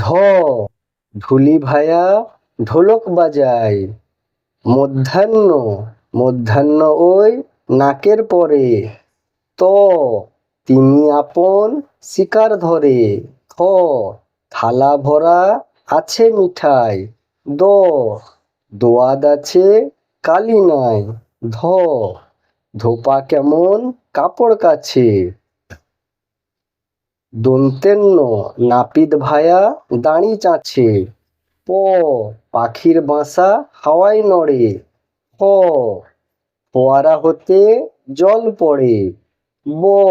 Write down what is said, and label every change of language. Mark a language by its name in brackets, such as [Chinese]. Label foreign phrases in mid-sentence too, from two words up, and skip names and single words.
[Bangla] ঢুলি ভায়া ঢোলক বাজায়। মধ্যাহ্ন। মধ্যাহ্ন ওই নাকের পরে। ত। তিনি আপন শিকার ধরে। থ। থালা ভরা আছে মিঠাই। দ। দোয়াদ আছে কালি নাই। ধ। ধোপা কেমন কাপড় কাছে। দন্তেন্ন নাপিত ভায়া দাঁড়ি চাছে। প। পাখির বাসা হাওয়ায় নড়ে। ফ। ফোয়ারা হতে জল পড়ে। ব।